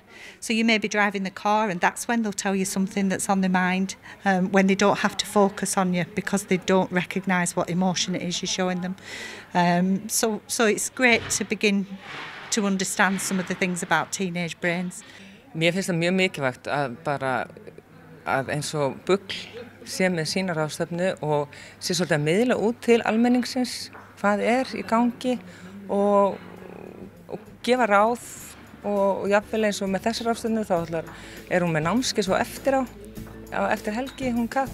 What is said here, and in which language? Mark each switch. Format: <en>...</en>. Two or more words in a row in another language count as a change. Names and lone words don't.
<en>So you may be driving the car and that's when they'll tell you something that's on their mind, when they don't have to focus on you because they don't recognise what emotion it is you're showing them. So it's great to begin to understand some of the things about teenage brains.</en> <is>Mér finnst það mjög mikilvægt að eins og BUGL sé með sína ráðstefnu og sé svolítið að miðla út til almenningsins hvað í gangi og gefa ráð og jafnvel eins og með þessar ráðstefnu þá hún með námskeið svo eftir helgi hún Kath.</is>